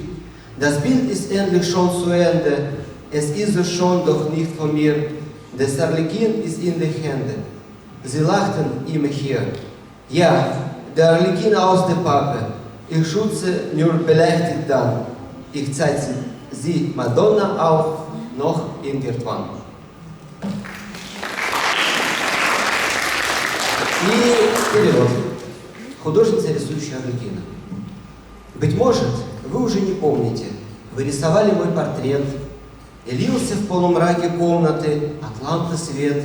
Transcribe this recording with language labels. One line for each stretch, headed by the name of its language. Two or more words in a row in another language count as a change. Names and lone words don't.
German: Das Bild ist endlich schon zu Ende, es ist es schon, doch nicht von mir. Das Arlekin ist in den Händen. Sie lachten immer hier. Ja, der Arlekin aus der Pappe. Ich schütze nur belächtigt dann. Ich zeige sie Madonna auch noch irgendwann.
Russian: И перевод. Художница, рисующая Арлекина. Быть может, вы уже не помните, вы рисовали мой портрет, и лился в полумраке комнаты от лампы свет.